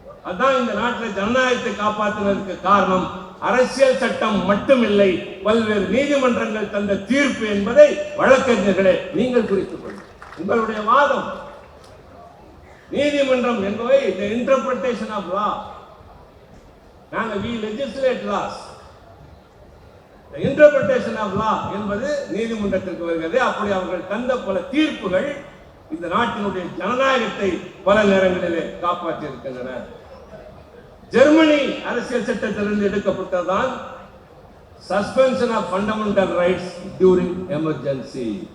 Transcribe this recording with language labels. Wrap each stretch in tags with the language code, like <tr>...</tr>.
<ta>அதான் இந்த நாட்டில் ஜனநாயகத்தை காப்பாற்றுவதற்கு காரணம் அரசியல் சட்டம் மட்டுமில்லை, பல்வேறு நீதிமன்றங்கள் தந்த தீர்ப்பு என்பதை வழக்கறிஞர்களே நீங்கள் குறித்துக் கொள்ளுங்கள். உங்களுடைய வாதம், நீதிமன்றம் என்பவை</ta> <en>the interpretation of law. நாங்கள் we legislate laws. the interpretation of law</en> <ta>என்பது நீதிமன்றத்திற்கு வருகிறது. அப்படி அவர்கள் தந்த பல தீர்ப்புகள் இந்த நாட்டினுடைய ஜனநாயகத்தை பல நேரங்களிலே காப்பாற்றி இருக்கின்றன. ஜெர்மனி அரசியல் சட்டத்திலிருந்து எடுக்கப்பட்டதான்</ta> <en>Suspension of fundamental rights during emergency.</en>